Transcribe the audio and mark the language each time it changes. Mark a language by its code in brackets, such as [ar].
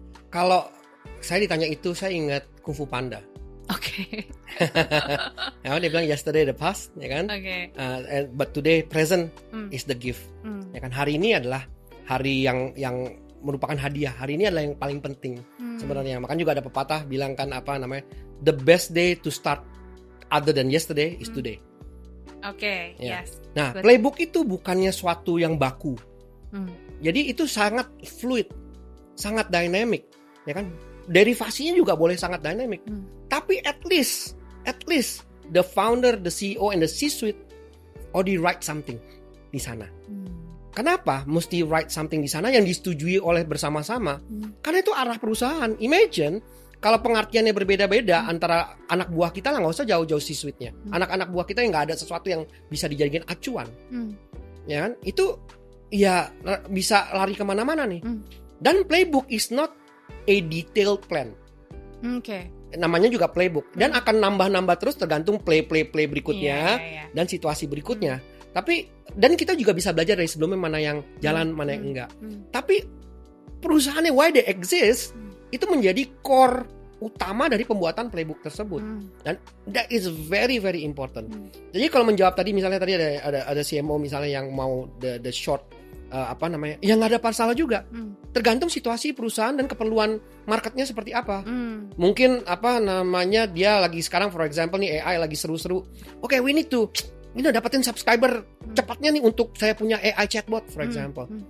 [id] Kalau saya ditanya itu, saya ingat Kung Fu Panda. Oke. Ya, dia bilang [en] yesterday the past, [id] ya kan? Oke. [en] But today present is the gift. [id] Ya kan? Hari ini adalah hari yang merupakan hadiah. Hari ini adalah yang paling penting sebenarnya. Makanya juga ada pepatah bilang kan apa namanya? [en] The best day to start other than yesterday is today. Oke, yes. [id] Nah, playbook itu bukannya suatu yang baku. Jadi itu sangat fluid, sangat dynamic, ya kan? Derivasinya juga boleh sangat dynamic. Tapi [en] at least the founder, the CEO, and the C-suite already write something [id] di sana. Kenapa mesti [en] write something [id] di sana yang disetujui oleh bersama-sama? Karena itu arah perusahaan. Imagine kalau pengertiannya berbeda-beda antara anak buah kita lah, nggak usah jauh-jauh C-suite-nya. Anak-anak buah kita yang nggak ada sesuatu yang bisa dijadikan acuan, ya kan? Itu ya bisa lari kemana-mana nih. Dan [en] playbook is not a detailed plan. [id] Namanya juga playbook dan akan nambah-nambah terus tergantung play berikutnya dan situasi berikutnya. Dan kita juga bisa belajar dari sebelumnya mana yang jalan, mana yang enggak. Tapi perusahaannya why they exist itu menjadi core utama dari pembuatan playbook tersebut. Dan [en] that is very very important. [id] Jadi kalau menjawab tadi misalnya tadi ada CMO misalnya yang mau the short ya nggak ada masalah juga. Tergantung situasi perusahaan dan keperluan marketnya seperti apa. Mungkin dia lagi sekarang [en] for example [id] nih AI lagi seru-seru. Oke, [en] we need to [id] dapatin subscriber cepatnya nih untuk saya punya AI chatbot [en] for example.